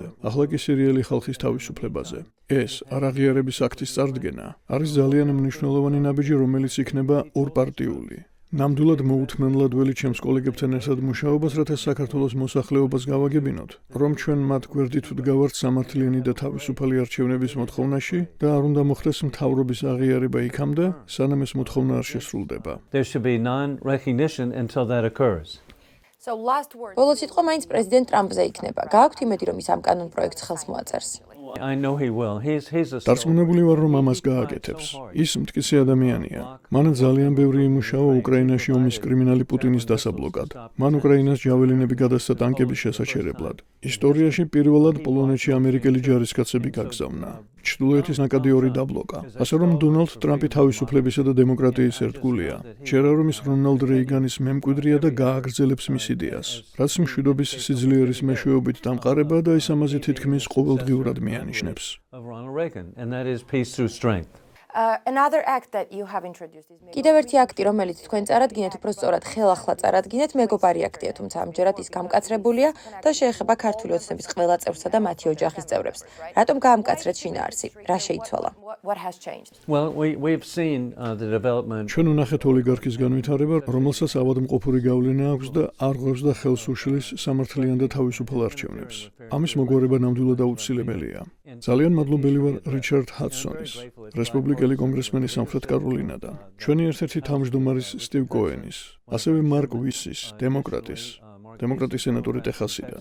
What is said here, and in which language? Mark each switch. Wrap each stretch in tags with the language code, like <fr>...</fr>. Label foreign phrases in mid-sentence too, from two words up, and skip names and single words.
<ka>ახლა კი სირიელი ხალხის თავისუფლებაზე. ეს არაღიარების აქტის წარდგენა არის ძალიან მნიშვნელოვანი ნაბიჯი, რომელიც იქნება ორპარტიული. ნამდვილად მოუთმენლად ველი ჩემს კოლეგებთან ერთად მუშაობას, რათა საქართველოს მოსახლეობას გავაგებინოთ, რომ ჩვენ მათ გვერდით ვდგავართ სამართლიანი და თავისუფალი არჩევნების მოთხოვნაში და არ უნდა მოხდეს მთავრობის აღიარება იქამდე, სანამ ეს მოთხოვნა არ შესრულდება.</ka> <en>There should be non-recognition until that occurs. So last word.</en> <ka>ბოლო სიტყვა მაინც პრეზიდენტ ტრამპზე იქნება. გააქვთ იმედი, რომ ის ამ კანონ პროექტს ხელს მოაწერს?</ka> <en>I know he will. He's a</en> <ka>დარწმუნებული ვარ, რომ ამას გააკეთებს. ის მტკიცე ადამიანია. მან ძალიან ბევრი იმუშავა უკრაინაში ომის კრიმინალი პუტინის დასაბლოკად. მან უკრაინას ჯაველინები გადასცა ტანკების შესაჩერებლად. ისტორიაში პირველად პოლონეთში ამერიკელი ჯარისკაცები გაგზავნა. ჩრდილოეთის ნაკადი ორი დაბლოკა. ასე რომ დონალდ ტრამპი თავისუფლებისა და დემოკრატიის ერთგულია. ჯერა რომ ის რონალდ რეიგანის მემკვიდრეა და გააგრძელებს მის იდეას, რაც მშვიდობის სიძლიერის მეშვეობით დამყარება და ის ამაზე თითქმის ყოველდღიურად მიანიშნებს.</ka> <en>of Ronald Reagan, and that is peace through strength. Another act that you have introduced is</en> <ka>კიდევ ერთი აქტი, რომელიც თქვენ წარადგინეთ, უფრო სწორად ხელახლა წარადგინეთ, მეგობარი აქტია, თუმცა ამჯერად ის გამკაცრებულია და შეეხება ქართული ოცნების ყველა წევრსა და მათი ოჯახის წევრებს. რატომ გაამკაცრეთ შინაარსი? რა შეიცვალა?</ka> <en>what has changed? Well, we've seen the development.</en> <ka>ჩვენ ვნახეთ ოლიგარქის განვითარება, რომელსაც ავადმყოფური გავლენა აქვს და არღვევს და ხელს უშლის სამართლიან და თავისუფალ არჩევნებს. ამის მოგვარება ნამდვილად აუცილებელია. ძალიან მადლობელი ვარ რიჩარდ ჰადსონის, რესპუბლიკელი კონგრესმენის სამხრეთ კაროლინადან, ჩვენი ერთ-ერთი თავმჯდომარის სტივ კოენის, ასევე მარკ ვისის, დემოკრატის სენატორი ტეხასიდან.</ka>